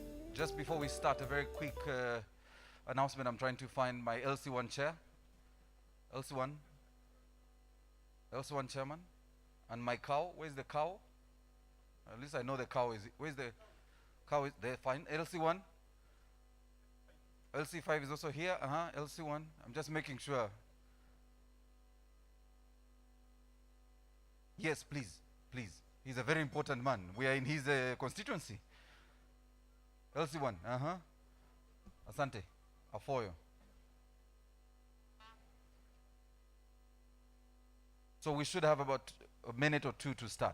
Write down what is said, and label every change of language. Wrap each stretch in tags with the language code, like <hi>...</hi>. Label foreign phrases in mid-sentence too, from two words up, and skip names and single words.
<en>Just before we start, a very quick announcement. I'm trying to find my LC1 chair. LC1. LC1 chairman. And my cow. Where's the cow? At least I know the cow is. Where's the cow? Is there? Fine. LC1. LC5 is also here. LC1. I'm just making sure. Yes, please. Please. He's a very important man. We are in his constituency. LC1. Asante. Afoyo. So we should have about a minute or two to start.</en>